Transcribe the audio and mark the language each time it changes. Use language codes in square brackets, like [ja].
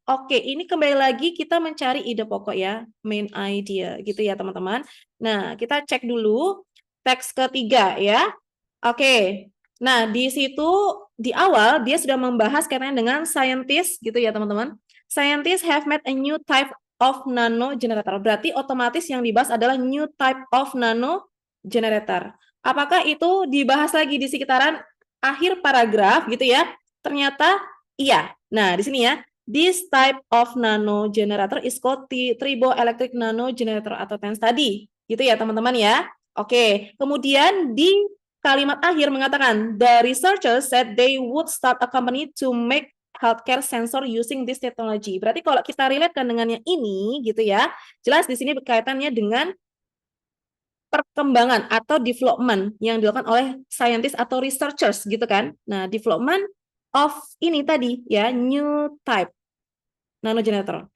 [id] Oke, ini kembali lagi kita mencari ide pokok ya. Main idea gitu ya teman-teman. Nah, kita cek dulu teks ketiga ya. Oke. Nah, di situ di awal dia sudah membahas kaitannya dengan scientists gitu ya teman-teman. [en] Scientists have made a new type of nano generator. [id] Berarti otomatis yang dibahas adalah [en] new type of nano generator. [id] Apakah itu dibahas lagi di sekitaran akhir paragraf gitu ya? Ternyata iya. Nah, di sini ya. [en] This type of nano generator is called triboelectric nano generator atau TENS tadi. [id] Gitu ya, teman-teman ya. Oke, kemudian di kalimat akhir mengatakan [en] the researchers said they would start a company to make healthcare sensor using this technology. [id] Berarti kalau kita relate dengan yang ini gitu ya, jelas di sini berkaitannya dengan perkembangan atau development yang dilakukan oleh scientist atau researchers gitu kan. Nah, development of ini tadi ya, [en] new type nano generator.